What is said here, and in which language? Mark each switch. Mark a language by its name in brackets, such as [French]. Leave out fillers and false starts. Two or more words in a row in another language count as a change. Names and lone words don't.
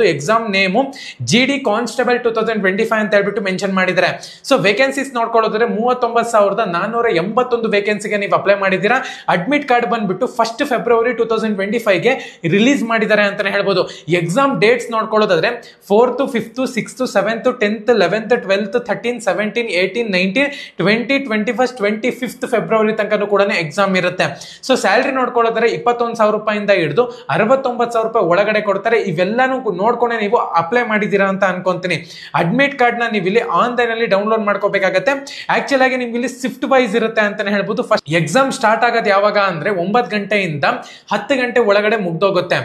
[English] exam name [Kannada] GD ಕಾನ್ಸ್ಟೇಬಲ್ 2025 ಅಂತ ಹೇಳ್ಬಿಟ್ಟು ಮೆನ್ಷನ್ ಮಾಡಿದ್ದಾರೆ. [English] so vacancies [Kannada] ನೋಡ್ಕೊಳ್ಳೋದಾದ್ರೆ 39,481 ವೇಕೆನ್ಸಿಗೆ ನೀವು ಅಪ್ಲೈ ಮಾಡಿದ್ದೀರಾ. [English] admit card [Kannada] ಬಂದ್ಬಿಟ್ಟು 1 ಫೆಬ್ರವರಿ 2025 ಗೆ ರಿಲೀಸ್ ಮಾಡಿದ್ದಾರೆ ಅಂತಾನೆ ಹೇಳ್ಬೋದು. [English] exam dates [Kannada] ನೋಡ್ಕೊಳ್ಳೋದಾದ್ರೆ 4th 5th 6th 7th 10th 11th 12th 13 17 18 19 20 21st 25th ಫೆಬ್ರವರಿ ತನಕ ಕೂಡ ಎಕ್ಸಾಮ್ ಇರುತ್ತೆ. [English] so salary [Kannada] ನೋಡ್ಕೊಳ್ಳೋದಾದ್ರೆ 21,000 ರೂಪಾಯಿಂದ ಹಿಡಿದು 69,000 ರೂಪಾಯಿ ಒಳಗಡೆ ಕೊಡ್ತಾರೆ. ಇವೆಲ್ಲಾನು ನೋಡ್ಕೊಂಡೆ ನೀವು ಅಪ್ಲೈ ಮಾಡಿದೀರಾ ಅಂತ ಅನ್ಕೊಂತೀನಿ. [English] admit card [Kannada] ನ ನೀವು ಇಲ್ಲಿ ಆನ್ಲೈನ್ ಅಲ್ಲಿ ಡೌನ್ಲೋಡ್ ಮಾಡ್ಕೋಬೇಕಾಗತ್ತೆ. ಆಕ್ಚುಲ್ ಆಗಿ ನಿಮ್ಗೆ ಇಲ್ಲಿ [English] shift wise [Kannada] ಇರುತ್ತೆ ಅಂತಾನೆ ಹೇಳ್ಬೋದು. [English] first exam start [Kannada] ಆಗೋದು ಯಾವಾಗ ಅಂದ್ರೆ 9 ಗಂಟೆಯಿಂದ 10 ಗಂಟೆ ಒಳಗಡೆ ಮುಗ್ದೋಗುತ್ತೆ.